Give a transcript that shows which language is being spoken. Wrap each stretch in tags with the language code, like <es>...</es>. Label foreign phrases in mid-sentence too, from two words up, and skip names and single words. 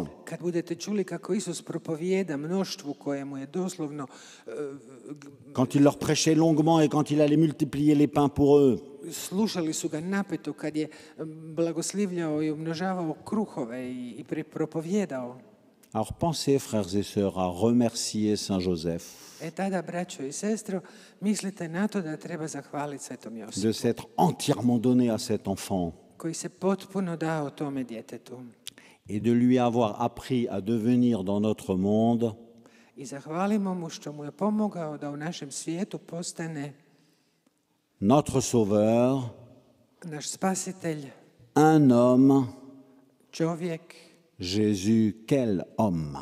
<hr>kad budete čuli kako Isus propovijeda mnoštvu kojemu je doslovno</hr> <fr>quand il leur prêchait longuement et quand il allait multiplier les pains pour eux,</fr> <hr>slušali su ga napeto kad je blagoslivljao i umnožavao kruhove i propovjedao.</hr> <fr>alors pensez, frères et sœurs, à remercier Saint Joseph</fr> <hr>Tada, braćo i sestro, mislite na to da treba zahvaliti Svetom Josipu,</hr> <fr>de s'être entièrement donné à cet enfant</fr> <hr>koji se potpuno dao tome djetetu.</hr> <fr>et de lui avoir appris à devenir dans notre monde</fr> <hr>I zahvalimo mu što mu je pomogao da u našem svijetu postane</hr> <fr>notre sauveur,</fr> <hr>naš spasitelj,</hr> <fr>un homme,</fr> <hr>čovjek,</hr> <fr>Jésus, quel homme!</fr>